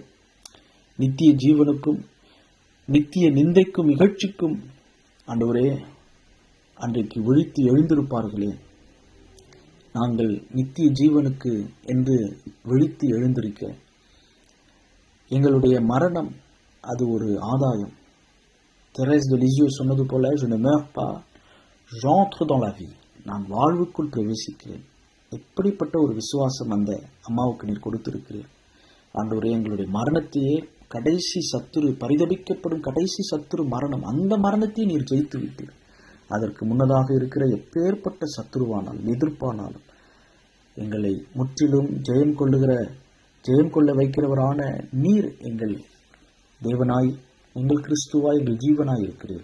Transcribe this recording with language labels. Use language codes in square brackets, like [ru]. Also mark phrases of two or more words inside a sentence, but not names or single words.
[ta] நித்திய ஜீவனுக்கும் நித்திய நிந்தைக்கும் இகழ்ச்சிக்கும் ஆண்டவரே அன்றைக்கு விழித்து எழுந்திருப்பார்களே, நாங்கள் நித்திய ஜீவனுக்கு என்று விழித்து எழுந்திருக்க எங்களுடைய மரணம் அது ஒரு ஆதாயம். தெரேஸ் de Lisieux சொன்னது போல, [fr] je ne meurs pas, j'entre dans la vie, [ta] நான் வாழ்வுக்குள் பிரவேசிக்கிறேன். எப்படிப்பட்ட ஒரு விசுவாசம் அந்த அம்மாவுக்கு நீர் கொடுத்திருக்கிறீர். ஆண்டவரே, எங்களுடைய மரணத்தையே, கடைசி சத்துரு, பரிதபிக்கப்படும் கடைசி சத்துரு மரணம், அந்த மரணத்தை நீர் ஜெயித்து விட்டீர். அதற்கு முன்னதாக இருக்கிற எப்பேற்பட்ட சத்துருவானாலும் எதிர்ப்பானாலும் எங்களை முற்றிலும் ஜெயம் கொள்ள வைக்கிறவரான நீர் எங்கள் தேவனாய், எங்கள் கிறிஸ்துவாய், எங்கள் ஜீவனாய் இருக்கிறீர்.